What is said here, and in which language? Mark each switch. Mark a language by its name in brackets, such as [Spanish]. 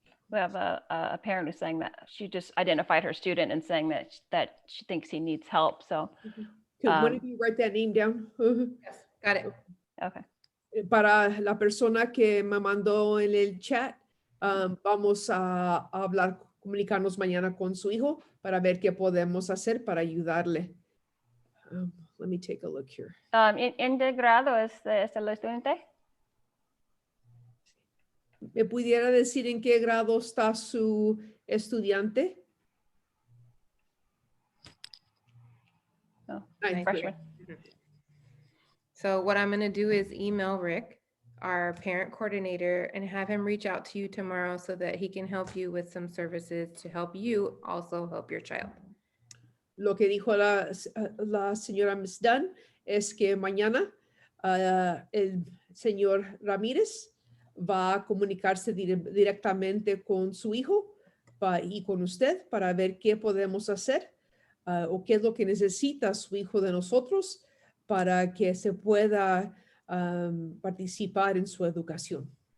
[English] We have a parent who's saying that she just identified her student and saying that she thinks he needs help. So, Could one of you write that name down? Yes, got it. Okay. [Spanish] Para la persona que me mandó en el chat, vamos a hablar, comunicarnos mañana con su hijo para ver qué podemos hacer para ayudarle. [English] Let me take a look here. [Spanish] ¿En qué grado es el estudiante? ¿Me pudiera decir en qué grado está su estudiante? Oh, [English] Ninth freshman. grade. So what I'm going to do is email Rick, our parent coordinator, and have him reach out to you tomorrow so that he can help you with some services to help you also help your child. [Spanish] Lo que dijo la señora Ms. Dunn es que mañana el señor Ramírez va a comunicarse directamente con su hijo y con usted para ver qué podemos hacer o qué es lo que necesita su hijo de nosotros para que se pueda participar en su educación.